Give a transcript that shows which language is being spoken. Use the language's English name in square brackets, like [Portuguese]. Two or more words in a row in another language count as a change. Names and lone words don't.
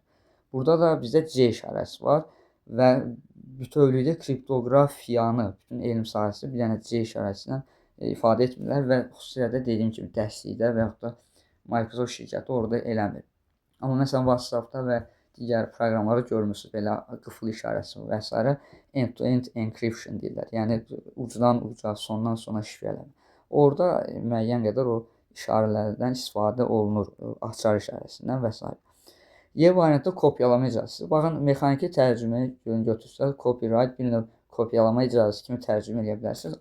[Azerbaijani] Burada da bizdə C işarəsi var və bütövlükdə kriptoqrafiyanı, bütün elm sahəsini bir dənə C işarəsi ilə ifadə etmirlər və xüsusilə də dediyim kimi dərslikdə və yaxud da Microsoft şirkəti orada eləmir. Amma məsələn WhatsApp-da və digər proqramlarda görmürsünüz belə qıfıl işarəsi və s. [English] End-to-end encryption [Azerbaijani] deyirlər. Yəni ucdan uca, sondan sona şifrələmə. Orada müəyyən qədər o işarələrdən istifadə olunur, açar işarəsindən və s. Y variantda kopyalama icazəsi. Baxın, mexaniki tərcüməyi götürsəz, copyright bir növ kopyalama icazəsi kimi tərcümə edə bilərsiniz.